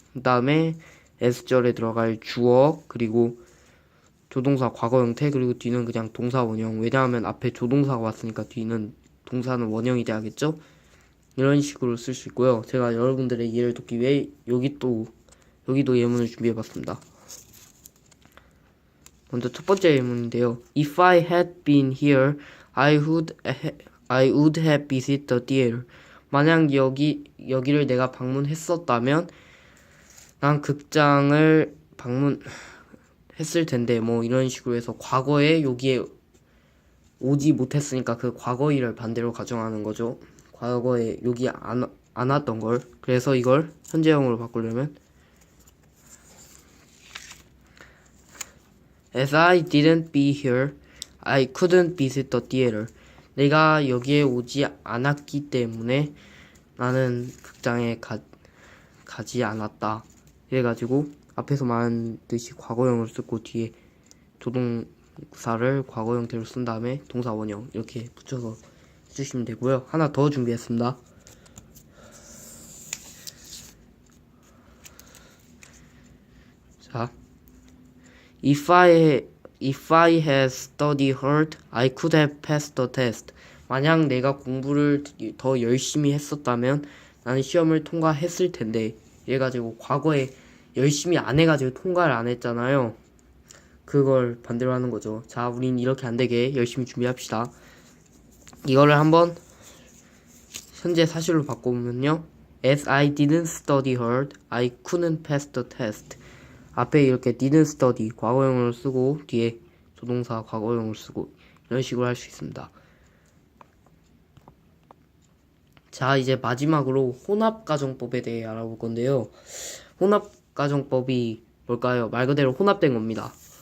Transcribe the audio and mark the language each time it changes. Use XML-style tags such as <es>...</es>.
<ko>그 다음에 s절에 들어갈 주어 그리고 조동사 과거 형태 그리고 뒤는 그냥 동사 원형. 왜냐하면 앞에 조동사가 왔으니까 뒤는 동사는 원형이 돼야겠죠? 이런 식으로 쓸 수 있고요. 제가 여러분들의 이해를 돕기 위해 여기도 예문을 준비해봤습니다. 먼저 첫 번째 예문인데요.</ko> <en>If I had been here, I would have visited the theater.</en> <ko>만약 여기를 내가 방문했었다면 난 극장을 방문했을 텐데 뭐 이런 식으로 해서 과거에 여기에 오지 못했으니까 그 과거일을 반대로 가정하는 거죠. 과거에 여기 안 왔던 걸. 그래서 이걸 현재형으로 바꾸려면</ko> <en>As I didn't be here, I couldn't visit the theater.</en> <ko>내가 여기에 오지 않았기 때문에 나는 극장에 가지 않았다. 이래가지고 앞에서 말한 듯이 과거형을 쓰고 뒤에 조동사를 과거 형태로 쓴 다음에 동사 원형 이렇게 붙여서 해주시면 되고요. 하나 더 준비했습니다.</ko> <en>자, If I had studied hard, I could have passed the test.</en> <ko>만약 내가 공부를 더 열심히 했었다면 나는 시험을 통과했을 텐데. 이래가지고 과거에 열심히 안 해가지고 통과를 안 했잖아요. 그걸 반대로 하는 거죠. 자, 우린 이렇게 안 되게 열심히 준비합시다. 이거를 한번 현재 사실로 바꿔보면요.</ko> <en>As I didn't study hard, I couldn't pass the test.</en> <ko>앞에 이렇게</ko> <en>didn't study</en> <ko>과거형으로 쓰고 뒤에 조동사 과거형으로 쓰고 이런 식으로 할 수 있습니다. 자, 이제 마지막으로 혼합가정법에 대해 알아볼 건데요. 혼합가정법이 뭘까요? 말 그대로 혼합된 겁니다.</ko>